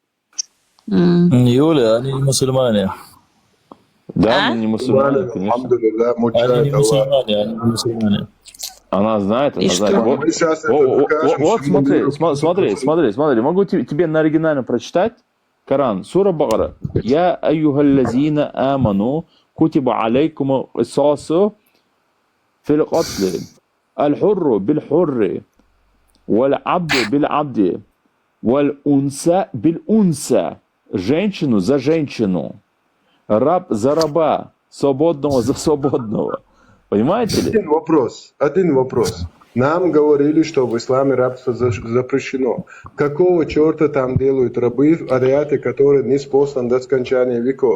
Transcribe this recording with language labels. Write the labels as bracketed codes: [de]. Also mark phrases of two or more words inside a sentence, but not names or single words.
[ru] Юля, они не мусульмане. Да, мы не мусульмане, конечно. Они не мусульмане. Она знает. Вот смотри. Могу тебе на оригинальном прочитать. Коран, сура Бакара. [ar] يا أيها الذين آمنوا كتب عليكم القصاص في القتلى. الحر بالحر والعبد بالعبد. والأنثى بالأنثى. [ru] Женщину за женщину. Раб за раба. Свободного за свободного. Понимаете ли? Один вопрос. Нам говорили, что в исламе рабство запрещено. Какого черта там делают рабы в аяте, которые не спослан до скончания веков?